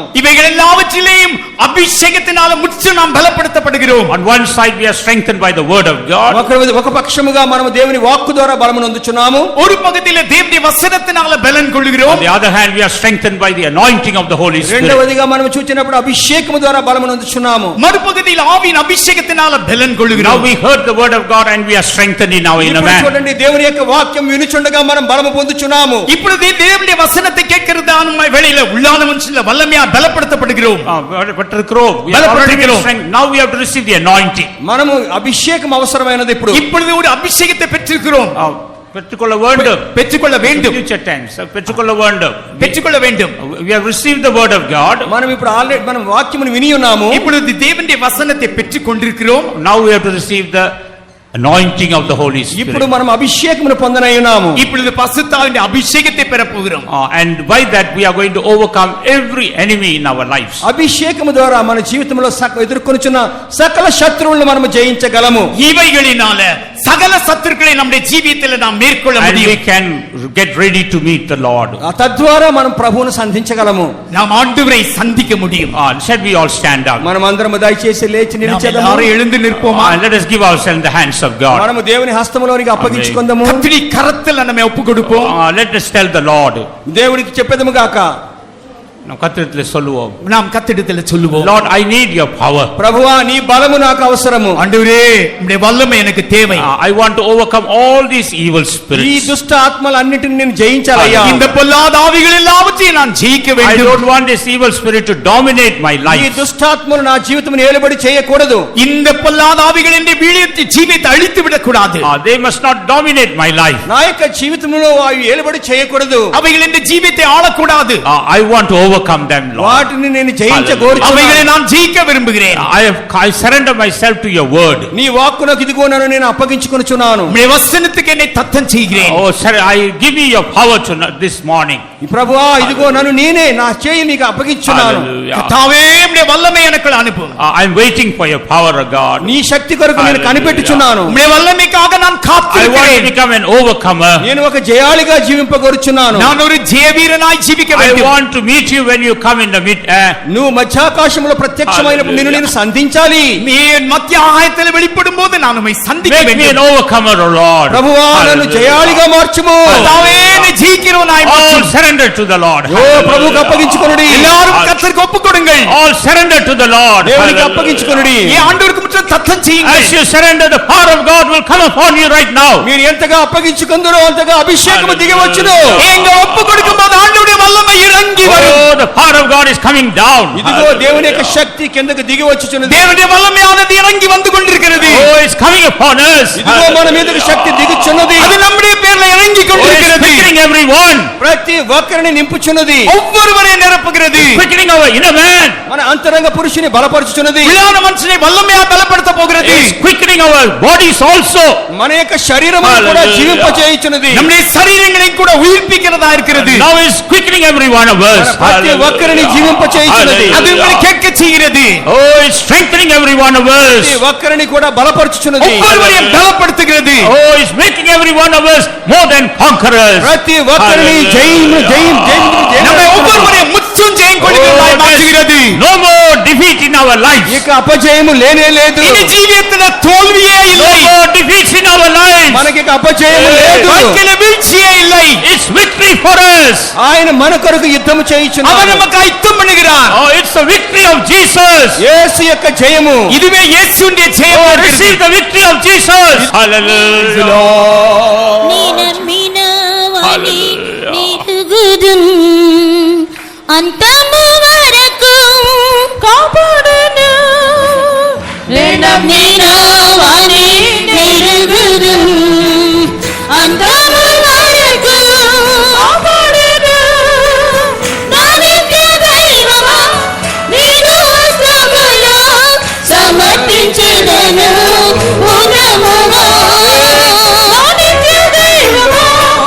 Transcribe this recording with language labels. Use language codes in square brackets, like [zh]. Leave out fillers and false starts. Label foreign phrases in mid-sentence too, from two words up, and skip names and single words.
[ta] இவைகள் எல்லாவற்றிலேயும் அபிஷேகத்தினால முற்று நாம் பலப்படுத்தப்படுகிறோம். [en] On one side we are strengthened by the word of God. [te] ఒక పక్షముగా మనము దేవుని వాక్కు ద్వారా బలమును అందుచున్నాము. [ta] ஒரு பக்கத்தில் தேவனுடைய வசனத்தினால பலன் கொள்கிறோம். பெற்றுக்கொள்கிறோம். [en] On the other hand, we are strengthened by the anointing of the Holy Spirit. [te] రెండవదిగా మనం చూచినప్పుడు అభిషేకము ద్వారా బలమును పొందుచున్నాము. [ta] மறுபகுதியில் ஆவியின் அபிஷேகத்தினால பலன் [en] Now [ta] கொள்கிறோம். [en] we heard the word of God and we are strengthened in our inner [te] ఇప్పుడు [en] man. [te] చూడండి, దేవుని యొక్క వాక్యం వినుచుండగా మనం బలము పొందుచున్నాము. [ta] இப்பொழுது தேவனுடைய வசனத்தை கேட்கிறதான வேளையில உள்ளான மனுஷன்ல வல்லமையா பலப்படுத்தப்படுகிறோம். [en] We are already been strengthened. Now we have to receive the anointing. [te] మనము అభిషేకం అవసరమైనది ఇప్పుడు. [ta] இப்பொழுது ஒரு அபிஷேகத்தை பெற்றிருக்கிறோம். பெற்றுக்கொள்ள வேண்டும். பெற்றுக்கொள்ள வேண்டும். [en] Future tense. [ta] பெற்றுக்கொள்ள வேண்டும். பெற்றுக்கொள்ள வேண்டும். [en] We have received the word of God. [te] మనం ఇప్పుడు ఆల్రెడీ మనం వాక్యమును విని ఉన్నాము. [ta] இப்பொழுது தேவனுடைய வசனத்தை பெற்றுக் கொண்டிருக்கிறோம். [en] Now we have to receive the anointing of the Holy Spirit. [te] ఇప్పుడు మనం అభిషేకమును పొందనై ఉన్నాము. [ta] இப்பொழுது பரிசுத்தாவின் அபிஷேகத்தை பெறப் போகிறோம். [en] And by that we are going to overcome every enemy in our lives. [te] అభిషేకము ద్వారా మన జీవితంలో ఎదుర్కొనుచున్న సకల శత్రువులను మనం జయించగలము. [ta] இவைகளினால சகல சத்துருக்களை நம்முடைய ஜீவியத்தில் நாம் மேற்கொள்ள [en] And we [ta] முடியும். [en] can get ready to meet the Lord. [te] తద్వారా మనం ప్రభువును సంధించగలము. [ta] நாம் ஆண்டவரை சந்திக்க முடியும். [en] Shall we all stand up? [te] మనం అందరం దయచేసి లేచి [ta] நாம் [te] నిలిచెదము. [ta] எல்லாரும் எழுந்து நிற்போமா? [en] Let us give ourselves in the hands of God. [te] మనము దేవుని హస్తములోనికి అప్పగించుకుందాము. [ta] கர்த்தருடைய கரத்தில் நம்மை ஒப்புக் கொடுப்போம். [en] Let us tell the Lord. [te] దేవునికి చెప్పేదము గాక. [ta] நாம் கர்த்தரிடத்திலே சொல்லுவோம். நாம் கர்த்தரிடத்தில் சொல்லுவோம். [en] Lord, I need your power. [te] ప్రభువా, నీ బలము నాకు అవసరము. [ta] ஆண்டவரே, உம்முடைய வல்லமை எனக்கு தேவை. [en] I want to overcome all these evil [te] ఈ [en] spirits. [te] దుష్ట ఆత్మలన్నిటిని నేను జయించాలయ్యా. [ta] இந்த பொல்லாத ஆவிகள் எல்லாவற்றையும் நான் ஜெயிக்க [en] I [ta] வேண்டும். [en] don't want this evil spirit to dominate my [te] ఈ [en] life. [te] దుష్టాత్మలు నా జీవితమును ఏలుబడి చేయకూడదు. [ta] இந்த பொல்லாத ஆவிகள் என்னுடைய ஜீவியத்தை அழித்து விடக் கூடாது. [en] They must not dominate my life. [te] నా యొక్క జీవితంలో అవి ఏలుబడి చేయకూడదు. [ta] அவைகள் இந்த ஜீவியத்தை ஆளக்கூடாது. [en] I want to overcome them, Lord. [te] వాటిని నేను జయించగోరుచున్నాను. [ta] அவைகளை நான் ஜெயிக்க விரும்புகிறேன். [en] I surrender myself to your word. [te] నీ వాక్కునకు ఇదిగో నన్ను నేను అప్పగించుకొనుచున్నాను. [ta] உம்முடைய வசனத்துக்கு என்னை தத்தம் செய்கிறேன். [en] Oh, sir, I give me your power this morning. [te] ప్రభువా, ఇదిగో నన్ను నేనే నా చేయి నీకు అప్పగించున్నాను. [en] Hallelujah. [ta] கர்த்தாவே, உம்முடைய வல்லமை எனக்கு அனுப்பும். [en] I'm waiting for your power, God. [te] నీ శక్తి కొరకు నేను కనిపెట్టుచున్నాను. [ta] உம்முடைய வல்லமைக்காக நான் [en] I want to [ta] காத்திருக்கிறேன். [en] become an overcomer. [te] నేను ఒక జయాళిగా జీవింపగోరుచున్నాను. [ta] நான் ஒரு ஜெயவீரனாய் ஜீவிக்க [en] I [ta] வேண்டும். [en] want to meet you when you come in the mid-air. [te] నువ్వు మధ్యాకాశంలో ప్రత్యక్షమైనప్పుడు నిన్ను నేను సంధించాలి. [ta] நீ என் மத்திய ஆகாயத்தில் வெளிப்படும் போது நான் உம்மை சந்திக்க [en] Make me an [ta] வேண்டும். [en] overcomer, O Lord. [te] ప్రభువా, నన్ను జయాళిగా మార్చుము. [ta] கர்த்தாவே, என்னை ஜெயிக்கிறவனாய் [en] All [ta] மாற்றும். [en] surrender to the Lord. [te] ఓ ప్రభువుకు అప్పగించుకొనుడి. [ta] எல்லாரும் கர்த்தருக்கு ஒப்புக் கொடுங்கள். [en] All surrender to the Lord. [te] దేవునికి అప్పగించుకొనుడి. [ta] ஏன் ஆண்டவருக்கு முற்றம் தத்தம் செய்யுங்கள். [en] As you surrender, the power of God will come upon you right now. [te] మీరు ఎంతగా అప్పగించుకుందరో అంతగా అభిషేకము దిగవచ్చును. [ta] எங்க ஒப்புக் கொடுக்கும்போது ஆண்டவருடைய வல்லமை இறங்கி வரும். [en] Oh, the power of God is coming down. [te] ఇదిగో దేవుని యొక్క శక్తి కిందకు దిగి వచ్చుచున్నది. [ta] தேவனுடைய வல்லமையானது இறங்கி வந்து கொண்டிருக்கிறது. [en] Oh, it's coming upon us. [te] ఇదిగో మన మీదకి శక్తి దిగుచున్నది. [ta] அது நம்முடைய பேர்ல இறங்கி [en] Oh, it's [ta] கொண்டிருக்கிறது. [en] quickening everyone. [te] ప్రతి ఒక్కరిని నింపుచున్నది. [ta] ஒவ்வொருவரையும் நிரப்புகிறது. [en] Quickening our inner man. [te] మన అంతరంగ పురుషుని బలపరుచుచున్నది. [ta] உள்ளான மனுஷனை வல்லமையா பலப்படுத்த போகிறது. [en] It's quickening our bodies also. [te] మన యొక్క శరీరమును కూడా [en] Hallelujah. [te] జీవింపచేయుచున్నది. [ta] நம்முடைய சரீரங்களை கூட உயிர்ப்பிக்கிறதா இருக்கிறது. [en] Now it's quickening every one of us. [te] ప్రతి ఒక్కరిని జీవింపచేయుచున్నది. [ta] அது உங்களை கேட்க செய்கிறது. [en] Oh, it's strengthening every one of us. [te] ప్రతి ఒక్కరిని కూడా బలపరుచుచున్నది. [ta] ஒவ்வொருவரையும் பலப்படுத்துகிறது. [en] Oh, it's making every one of us more than conquerors. [te] ప్రతి ఒక్కరిని [ta] நம்மை ஒவ்வொருவரையும் முற்றும் ஜெயம் கொடுக்கிறதாய் மாற்றுகிறது. [en] No more defeat in our lives. [te] ఇక అపజయము లేనే లేదు. [ta] இனி ஜீவியத்துல தோல்வியே [en] No [ta] இல்லை. [en] more defeats in our lives. [te] మనకి ఇక అపజయము లేదు. [ta] வாழ்க்கையில வீழ்ச்சியே இல்லை. [en] It's victory for us. [te] ఆయన మన కొరకు యుద్ధము [ta] அவர் [te] చేయుచున్నాడు. [ta] நமக்கு யுத்தம் பண்ணுகிறார். [en] Oh, it's the victory of Jesus. [te] యేసు యొక్క జయము. [ta] இதுவே இயேசுவின் [en] Oh, [ta] ஜெயமா இருக்கிறது. [en] receive the victory of Jesus. Hallelujah. [te] నీనమ్మినవాని నీరుగుదున్ అంతము వరకు కాపాడును నీనమ్మినవాని నీరుగుదున్ అంతము వరకు కాపాడును నా నిత్య దైవమా నీను శ్రమలో సమర్పించెదను పూర్ణముగా నా నిత్య దైవమా